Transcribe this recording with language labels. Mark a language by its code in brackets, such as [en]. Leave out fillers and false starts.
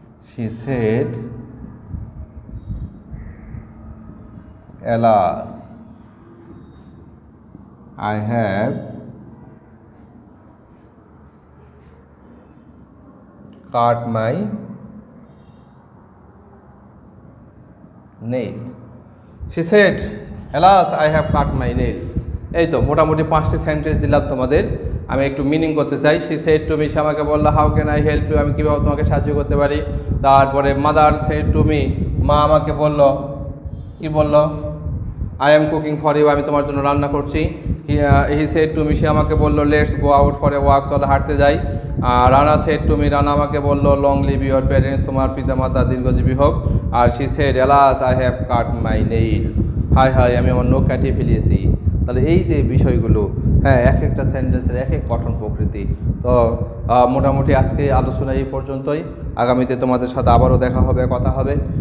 [en] she said, alas, I have cut my nail. She said, alas, I have cut my nail. [bn] এই তো মোটামুটি 5টি sentence দিলাম তোমাদের। আমি একটু মিনিং করতে চাই। [en] she said to me, [bn] সে আমাকে বললো, [en] how can I help you, [bn] আমি কীভাবে তোমাকে সাহায্য করতে পারি। তারপরে [en] mother said to me, [bn] মা আমাকে বললো, কি বললো, [en] I am cooking for you, [bn] আমি তোমার জন্য রান্না করছি। [en] he said to me, [bn] সে আমাকে বললো, [en] let's go out for a walk, [bn] চলো হাঁটতে যাই। [en] Rana said to me, [bn] Rana আমাকে বললো, [en] long live your parents, [bn] তোমার পিতামাতা দীর্ঘজীবী হোক। [en] আর she said, alas, I have cut my nail, [bn] হায় হায় আমি আমার নখ কাটিয়ে ফেলিয়েছি। তাহলে এই যে বিষয়গুলো, হ্যাঁ, এক একটা সেন্টেন্সের এক এক গঠন প্রকৃতি। তো মোটামুটি আজকে আলোচনা এই পর্যন্তই। আগামীতে তোমাদের সাথে আবারও দেখা হবে, কথা হবে।